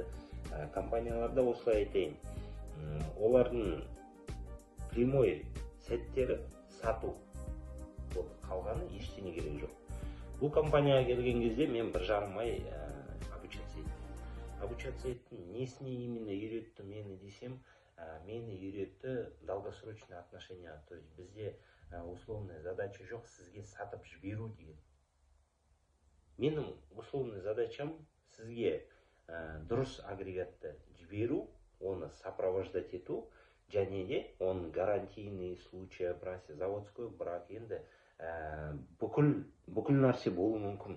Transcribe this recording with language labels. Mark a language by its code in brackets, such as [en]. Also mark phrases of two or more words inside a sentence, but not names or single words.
[kk] Компанияларда осылай айтайын, олардың прямой сәттері сату болды, қалғаны ештеңе керек жоқ. Бұл компанияға келген кезде мен 1,5 ай обучаться еттім. Несіне именно үйретті мені десем, мені үйретті [ru] долгосрочный отношения. [kk] То есть бізде [ru] условная задача [kk] жоқ, сізге сатып жіберу деген. Менің [ru] условный задачам [kk] сізге дұрыс агрегатты жіберу, оны сопровождать ету, және де оның [ru] гарантийный случай, заводской брак, [kk] енді бүкіл нәрсе болуы мүмкін.